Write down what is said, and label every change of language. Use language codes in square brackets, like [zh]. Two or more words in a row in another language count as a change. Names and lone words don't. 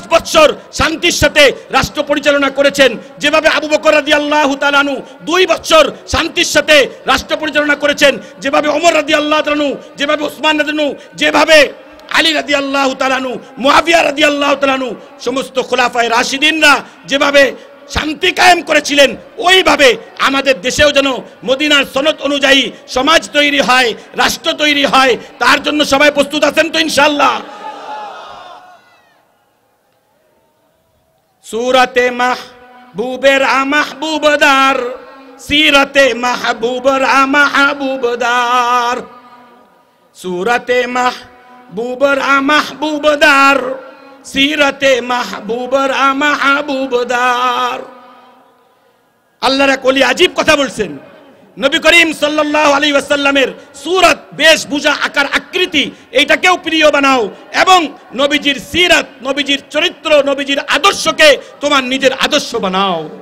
[bn] বছর শান্তির সাথে রাষ্ট্র পরিচালনা করেছেন, যেভাবে আবু বকর [ar] رضي الله تعالى عنه [bn] 2 বছর শান্তির সাথে রাষ্ট্র পরিচালনা করেছেন, যেভাবে ওমর [ar] رضي الله تعالى عنه, [bn] যেভাবে উসমান [ar] رضي الله عنه, [bn] যেভাবে আলী [ar] رضي الله تعالى عنه, [bn] মুআবিয়া [ar] رضي الله تعالى عنه, [bn] সমস্ত খোলাফায়ে রাশিদিনরা যেভাবে শান্তি কায়েম করেছিলেন, ওইভাবে আমাদের দেশেও যেন মদিনার সনদ অনুযায়ী সমাজ তৈরি হয়, রাষ্ট্র তৈরি হয়। তার জন্য সবাই প্রস্তুত আছেন তো ইনশাআল্লাহ? [fa] صورت محبوب‌را محبوب‌دار، سیرت محبوب‌را محبوب‌دار، صورت محبوب‌را محبوب‌دار، سیرت محبوب‌را محبوب‌دار. [bn] আল্লাহর এক ওলি আজীব কথা বলছেন। নবী করিম [ar] صلى الله عليه وسلم [bn] সূরত, বেশভূষা, আকার, আকৃতি এইটাকেও প্রিয় বানাও এবং নবীজির সিরাত, নবীজির চরিত্র, নবীজির আদর্শকে তোমার নিজের আদর্শ বানাও।